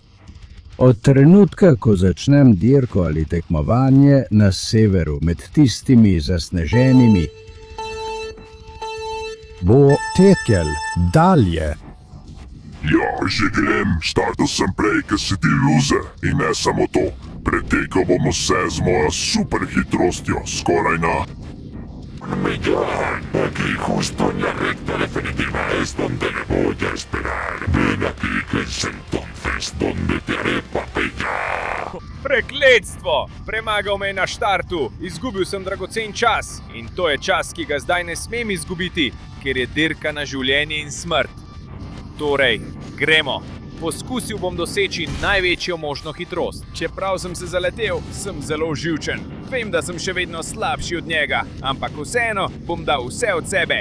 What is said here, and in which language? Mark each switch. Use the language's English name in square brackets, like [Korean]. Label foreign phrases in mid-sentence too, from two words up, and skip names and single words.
[Slovenian] Od trenutka, ko začnem dirko ali tekmovanje na severu med tistimi zasneženimi, bo tekel dalje. Ja, že grem, startal sem prej, ker si ti loser. In ne samo to, pretekel bom vse z mojo super hitrostjo, skoraj na... [Spanish] Aquí justo en la recta definitiva es donde le voy a esperar. Ven aquí, que es entonces donde te haré papilla. [Slovenian] Prekletstvo! Premagal me je na štartu, izgubil sem dragocen čas. In to je čas, ki ga zdaj ne smem izgubiti, ker je dirka na življenje in smrt. Torej, gremo. Poskusil bom doseči največjo možno hitrost. Čeprav sem se zaletel, sem zelo živčen. Vem, da sem še vedno slabši od njega, ampak vseeno bom dal vse od sebe.